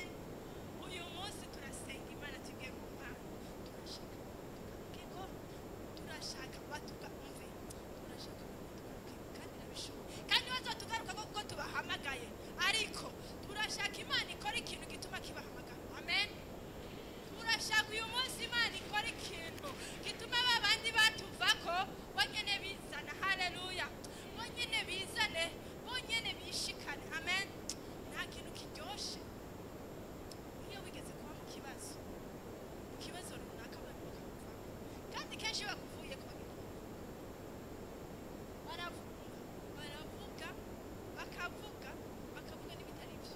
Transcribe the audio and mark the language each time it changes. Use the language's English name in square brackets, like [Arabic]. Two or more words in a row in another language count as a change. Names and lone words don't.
[Rundi] Uyu munsi turasenga Imana tugiye ku Mana, turashaka batuka umve, turashaka kandi nabishoboye, kandi bazotugaruka kuko tubahamagaye, ariko turashaka Imana ikora ikintu gituma kibahamagara. Amen. Turashaka uyu munsi Imana ikora ikintu gituma babandi batuvako bonyene bizana. Haleluya. Bonyene bizane, bonyene bishikane. Amen. Nta kintu kiryoshe iyo wigeze kuba mu kibazo runaka abantu bakakuva, kandi kenshi bakuvuye ku baravuga bakavuga n'ibitari byo.